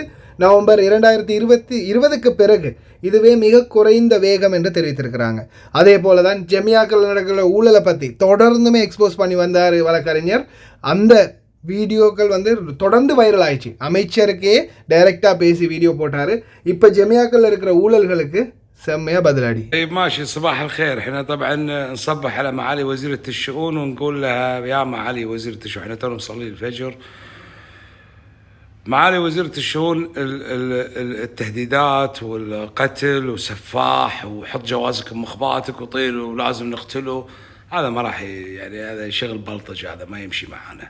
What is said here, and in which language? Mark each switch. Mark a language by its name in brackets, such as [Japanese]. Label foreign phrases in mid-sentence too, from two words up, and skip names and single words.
[Tamil] நவம்பர் 2020க்கு பிறகு இதுவே மிக குறைந்த வேகம் என்று தெரிவித்திருக்கிறாங்க. அதே போல தான் ஜமியாக்கள் நடக்கிற ஊழலை பற்றி தொடர்ந்துமே எக்ஸ்போஸ் பண்ணி வந்தார் வழக்கறிஞர். அந்த வீடியோக்கள் வந்து தொடர்ந்து வைரல் ஆயிடுச்சு. அமைச்சருக்கே டைரெக்டாக பேசி வீடியோ போட்டார். இப்போ ஜமியாக்கள் இருக்கிற ஊழல்களுக்கு [Arabic] سميها بدلادي. ماشي، صباح الخير. احنا طبعا نصبح على معالي وزيرة الشؤون ونقول لها يا معالي وزيرة الشؤون، احنا تو نصلي الفجر. معالي وزيرة الشؤون، التهديدات والقتل وسفاح وحط جوازك بمخباتك وطير ولازم نقتله، هذا ما راح يعني هذا شغل بلطج، هذا ما يمشي معنا.